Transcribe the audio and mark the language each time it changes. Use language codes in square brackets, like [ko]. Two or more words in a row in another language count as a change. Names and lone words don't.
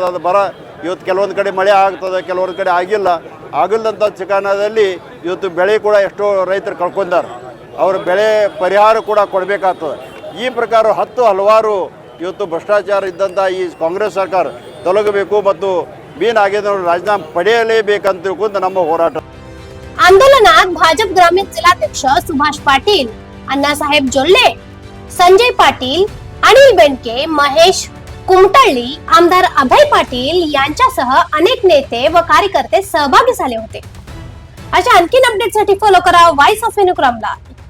[kn] ಅದು ಬರ ಇವತ್ತು ಕೆಲವೊಂದು ಕಡೆ ಮಳೆ ಆಗ್ತದೆ, ಕೆಲವೊಂದು ಕಡೆ ಆಗಿಲ್ಲದಂಥ ಚಿಕಾಣದಲ್ಲಿ ಇವತ್ತು ಬೆಳೆ ಕೂಡ ಎಷ್ಟೋ ರೈತರು ಕಳ್ಕೊಂಡಾರೆ. ಅವ್ರ ಬೆಳೆ ಪರಿಹಾರ ಕೂಡ ಕೊಡಬೇಕಾಗ್ತದೆ. ಈ ಪ್ರಕಾರ ಹಲವಾರು ಇವತ್ತು ಭ್ರಷ್ಟಾಚಾರ ಇದ್ದಂಥ ಈ ಕಾಂಗ್ರೆಸ್ ಸರ್ಕಾರ ತೊಲಗಬೇಕು ಮತ್ತು ಬಿ ನಾಗೇಂದ್ರ ರಾಜೀನಾಮೆ ಪಡೆಯಲೇಬೇಕಂತ ತಿಳ್ಕೊಂಡು ನಮ್ಮ ಹೋರಾಟ. [mr] आंदोलनात भाजप ग्रामीण जिल्हाध्यक्ष सुभाष पाटील, अण्णासाहेब जोल्ले, संजय पाटील, अनिल बेनके, महेश कुमटळ्ळी, आमदार अभय पाटील यांच्यासह अनेक नेते व कार्यकर्ते सहभागी झाले होते. अशा आणखीन अपडेटसाठी फॉलो करा व्हॉइस ऑफ विनुक्रमला.